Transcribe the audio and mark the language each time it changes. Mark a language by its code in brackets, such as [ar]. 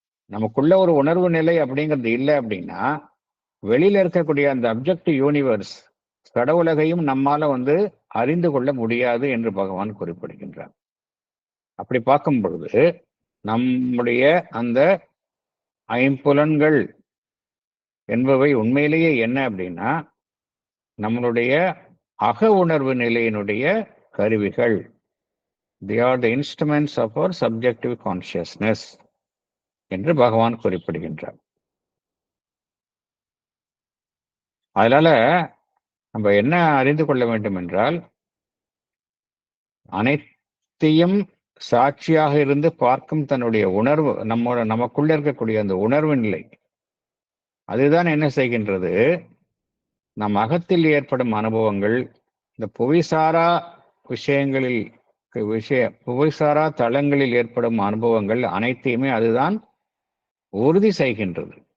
[ta] நமக்குள்ள ஒரு உணர்வு நிலை அப்படிங்கிறது இல்லை அப்படின்னா வெளியில இருக்கக்கூடிய அந்த அப்ஜெக்டிவ் யூனிவர்ஸ், கடவுலகையும் நம்மால வந்து அறிந்து கொள்ள முடியாது என்று பகவான் குறிப்பிடுகின்றார். அப்படி பார்க்கும் பொழுது நம்முடைய அந்த ஐம்புலன்கள் என்பவை உண்மையிலேயே என்ன அப்படின்னா நம்மளுடைய அக உணர்வு நிலையினுடைய கருவிகள். [en] They are the instruments of our subjective consciousness [ta] என்று பகவான் குறிப்பிடுகின்றார். அதனால நம்ம என்ன அறிந்து கொள்ள வேண்டும் என்றால், அனைத்தையும் சாட்சியாக இருந்து பார்க்கும் தன்னுடைய உணர்வு, நமக்குள்ள இருக்கக்கூடிய அந்த உணர்வு நிலை, அதுதான் என்ன செய்கின்றது, நம் அகத்தில் ஏற்படும் அனுபவங்கள், இந்த புவிசாரா விஷயங்களில் புவிசாரா தளங்களில் ஏற்படும் அனுபவங்கள் அனைத்தையுமே அதுதான் உறுதி செய்கின்றது.